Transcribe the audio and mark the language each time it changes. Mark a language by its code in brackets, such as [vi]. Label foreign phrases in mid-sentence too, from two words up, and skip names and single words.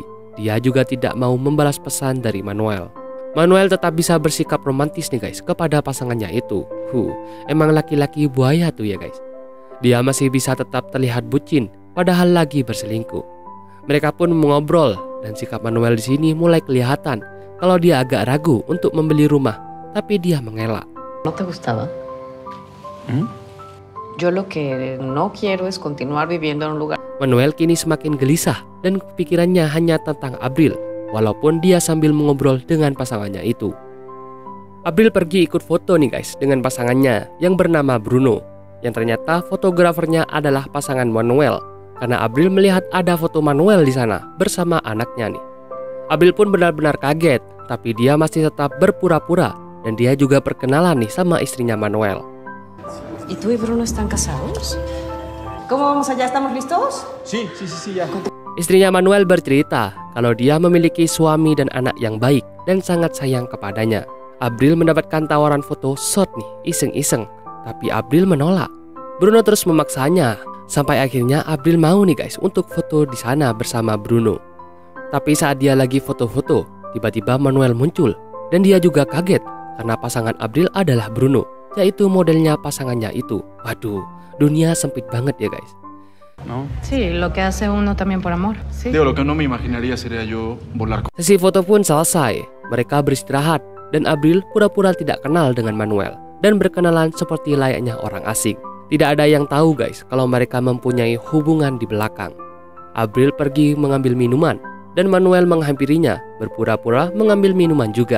[id] Dia juga tidak mau membalas pesan dari Manuel. Manuel tetap bisa bersikap romantis nih guys kepada pasangannya itu. Emang laki-laki buaya tuh ya guys. Dia masih bisa tetap terlihat bucin padahal lagi berselingkuh. Mereka pun mengobrol dan sikap Manuel di sini mulai kelihatan kalau dia agak ragu untuk membeli rumah, tapi dia mengelak. [es] ¿No te gustaba? Yo lo que no quiero es continuar viviendo en un lugar. [id] Manuel kini semakin gelisah dan pikirannya hanya tentang Abril, walaupun dia sambil mengobrol dengan pasangannya itu. Abril pergi ikut foto nih guys dengan pasangannya yang bernama Bruno, yang ternyata fotografernya adalah pasangan Manuel. Karena Abril melihat ada foto Manuel di sana bersama anaknya nih. Abril pun benar-benar kaget, tapi dia masih tetap berpura-pura dan dia juga perkenalan nih sama istrinya Manuel. [es] ¿Y tú y Bruno están casados? ¿Cómo vamos allá? ¿Estamos listos? Sí, ya. [id] Istrinya Manuel bercerita kalau dia memiliki suami dan anak yang baik dan sangat sayang kepadanya. Abril mendapatkan tawaran foto shot nih, iseng-iseng, tapi Abril menolak. Bruno terus memaksanya. Sampai akhirnya Abril mau nih guys untuk foto di sana bersama Bruno. Tapi saat dia lagi foto-foto, tiba-tiba Manuel muncul dan dia juga kaget karena pasangan Abril adalah Bruno, yaitu modelnya pasangannya itu. Waduh, dunia sempit banget ya guys. [es] ¿No? Sí, lo que hace uno también por amor. Sí. Digo, lo que no me imaginaría sería yo volar con... [id] Sesi foto pun selesai. Mereka beristirahat dan Abril pura-pura tidak kenal dengan Manuel dan berkenalan seperti layaknya orang asing. Tidak ada yang tahu guys kalau mereka mempunyai hubungan di belakang. Abril pergi mengambil minuman dan Manuel menghampirinya berpura-pura mengambil minuman juga.